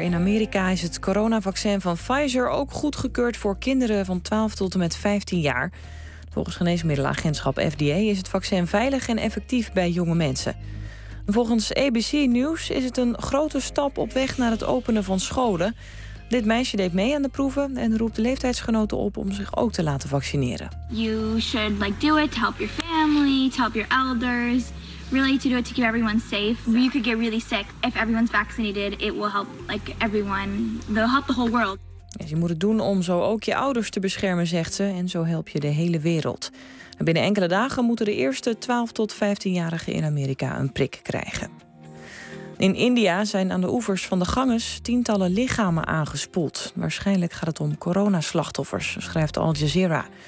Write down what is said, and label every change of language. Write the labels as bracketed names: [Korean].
[Dutch] In Amerika is het coronavaccin van Pfizer ook goedgekeurd voor kinderen van 12 tot en met 15 jaar. Volgens geneesmiddelenagentschap FDA is het vaccin veilig en effectief bij jonge mensen. Volgens ABC News is het een grote stap op weg naar het openen van scholen. Dit meisje deed mee aan de proeven en roept de leeftijdsgenoten op om zich ook te laten vaccineren. [English] You should do it to help your family, to help your elders. Really to do it to keep everyone safe. You could get really sick if everyone's vaccinated. It will help everyone. It'll help the whole world. [Dutch] Dus je moet het doen om zo ook je ouders te beschermen, zegt ze. En zo help je de hele wereld. En binnen enkele dagen moeten de eerste 12 tot 15-jarigen in Amerika een prik krijgen. In India zijn aan de oevers van de Ganges tientallen lichamen aangespoeld. Waarschijnlijk gaat het om coronaslachtoffers, schrijft Al Jazeera.